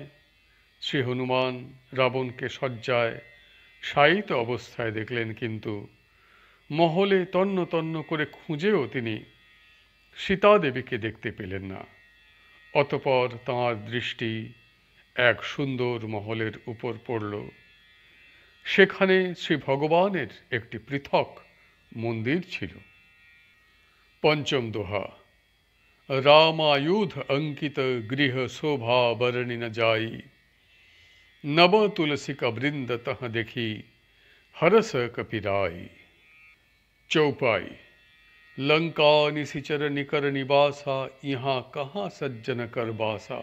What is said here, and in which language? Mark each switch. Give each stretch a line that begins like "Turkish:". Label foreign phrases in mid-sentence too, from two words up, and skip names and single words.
Bangla: শ্রী হনুমান রাবণকে শয্যায় শায়িত অবস্থায় দেখলেন, কিন্তু মহলে তন্ন তন্ন করে খুঁজেও তিনি সীতা দেবীকে দেখতে পেলেন না। অতঃপর তাঁর দৃষ্টি এক সুন্দর মহলের উপর পড়ল। সেখানে শ্রী ভগবানের একটি পৃথক মন্দির ছিল। পঞ্চম দোহা।
Awadhi: रामायुध अंकित गृह शोभा बरणी न जाई, नव तुलसी का वृंद तह देखी हरस कपिराई। चौपाई। लंका निशिचर निकर निवासा, यहाँ कहाँ सज्जन कर बासा।